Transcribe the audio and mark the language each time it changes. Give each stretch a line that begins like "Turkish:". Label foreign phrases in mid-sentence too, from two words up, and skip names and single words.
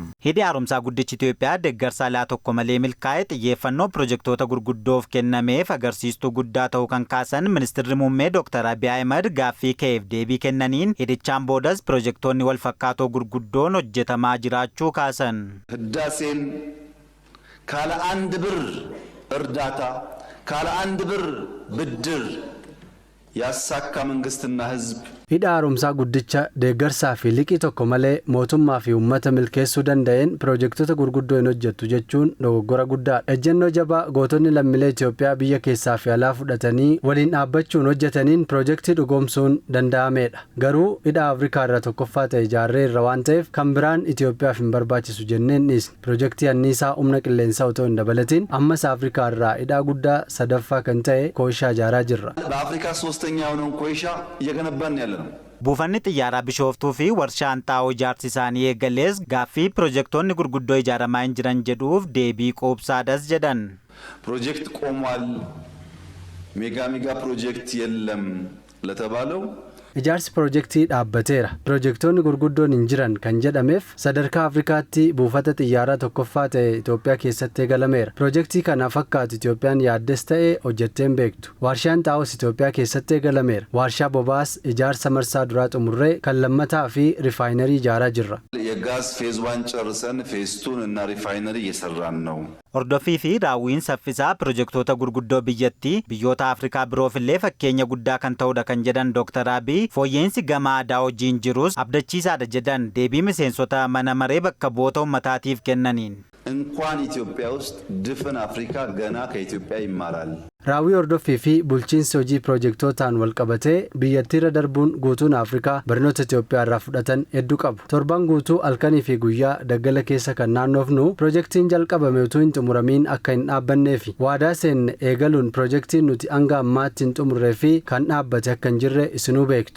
Oromo: Hidhi haaromsaa guddichi Itoophiyaa deeggarsa alaa tokko malee milkaa'e xiyyeeffannoo pirojektoota gurguddoof kennameef agarsiistuu guddaa ta'uu kan kaasan ministeerri muummee Dr. Abiy Ahmed gaaffii ka'eef deebii kennaniin hidhichaan boodas pirojektoonni wal fakkaatoo gurguddoon hojjetamaa jiraachuu kaasan.
Amharic: ህዳሴን ካለ አንድ ብር እርዳታ ካለ አንድ ብር ብድር ያሳካ መንግስትና ህዝብ
Oromo: Hidha haaromsaa guddicha deeggarsaa fi liqii tokko malee mootummaa fi uummata milkeessuu danda'een pirojektoota gurguddoo hin hojjettu jechuun dogoggora guddaadha. Ejjennoo jabaa gootonni lammiilee Itoophiyaa biyya keessaa fi alaa fudhatanii waliin dhaabbachuun hojjetaniin pirojektii dhugoomsuun danda'ameedha. Garuu hidha Afrikaa irra tokkoffaa ta'e ijaarree irra waan ta'eef kan biraan Itoophiyaaf hin barbaachisu jenneen dhiisne. Pirojektii anniisaa humna qilleensaa otoo hin dabalatiin ammas Afrikaa irraa hidha guddaa sadaffaa kan ta'e Koishaa ijaaraa jirra.
Amharic: በአፍሪካ ሶስተኛ የሆነውን ኮይሻ እየገነባን ያለ ነው።
Oromo: Buufanni xiyyaaraa Bishooftuu fi warshaan xaa'oo ijaarsi isaanii eegalees gaaffii pirojektoonni gurguddoo ijaaramaa hin jiran jedhuuf deebii quubsaadhas jedhan.
Amharic: ፕሮጀክት ቆሟል፣ ሜጋ ፕሮጀክት የለም ለተባለው
Oromo: Ijaarsi pirojektii dhaabbateera. Pirojektoonni gurguddoon hin jiran kan jedhameef sadarkaa Afrikaatti buufata xiyyaaraa tokkoffaa ta'e Itoophiyaa keessatti eegalameera. Pirojektii kana fakkaatu Itoophiyaan yaaddes ta'e hojjetteen beektu. Warshaan xaa'oos Itoophiyaa keessatti eegalameera. Warshaa bobaas ijaarsa marsaa duraa xumurree kan lammataa fi riifaayinerii ijaaraa jirra.
Amharic: የጋዝ ፌዝ 1 ጨርሰን ፌዝ 2 እና ሪፋይነሪ እየሰራን ነው።
Oromo: Hordofii fi raawwiin saffisaa pirojektoota gurguddoo biyyattii biyyoota Afrikaa biroofillee fakkeenya guddaa kan ta'udha kan jedhan Dr. Abiy fooyyeensi gama aadaa hojiin jirus abdachiisaadha jedhan deebii miseensota mana maree bakka bu'oota uummataatiif kennaniin.
Amharic: እንኳን ኢትዮጵያ ውስጥ ድፍን አፍሪካ ገና ከኢትዮጵያ ይማራል።
Oromo: Raawwii hordofii fi bulchiinsi hojii pirojektotaan wal qabatee biyyattiirra darbuun guutuun Afrikaa barnoota Itoophiyaa irraa fudhatan hedduu qabu. Torban guutuu halkanii fi guyyaa daggala keessa kan naannoofnu pirojektiin jalqabame utuu hin xumuramiin akka hin dhaabbannee fi waadaa seenne eegaluun pirojektiin nuti hanga ammaatti hin xumurree fi kan dhaabbate akka hin jirre isinuu beektu.